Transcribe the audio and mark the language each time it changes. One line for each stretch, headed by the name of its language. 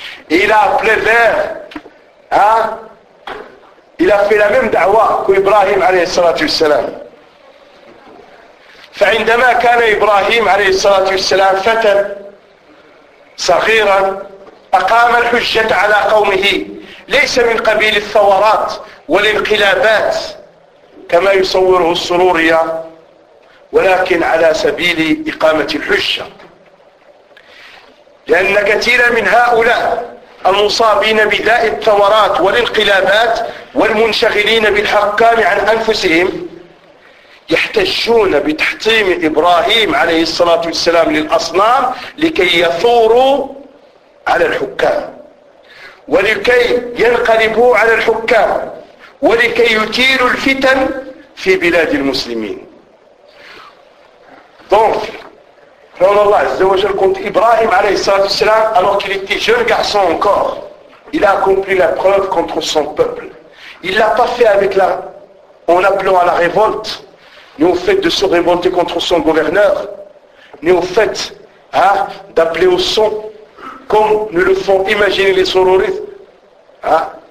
French: Et il a appelé vers. Il a fait la même da'wa qu'Ibrahim alayhi salatu wassalam.
Arabic: فعندما كان إبراهيم عليه الصلاة والسلام فتى صغيرا أقام الحجة على قومه ليس من قبيل الثورات والانقلابات كما يصوره السرورية ولكن على سبيل إقامة الحجة لأن كثيرا من هؤلاء المصابين بداء الثورات والانقلابات والمنشغلين بالحكام عن أنفسهم يحتجون بتحطيم إبراهيم عليه الصلاة والسلام للأصنام لكي يثوروا على الحكام ولكي ينقلبوا على الحكام ولكي يثيروا الفتن في بلاد المسلمين.
French: Donc,
Arabic: فرعون الله عز وجل كنت إبراهيم عليه الصلاة والسلام
French: alors qu'il était jeune garçon encore, il a accompli la preuve contre son peuple. Il l'a pas fait avec la en appelant à la révolte ni au fait de se révolter contre son gouverneur, ni au fait d'appeler au son, comme nous le font imaginer les sororites. Hein?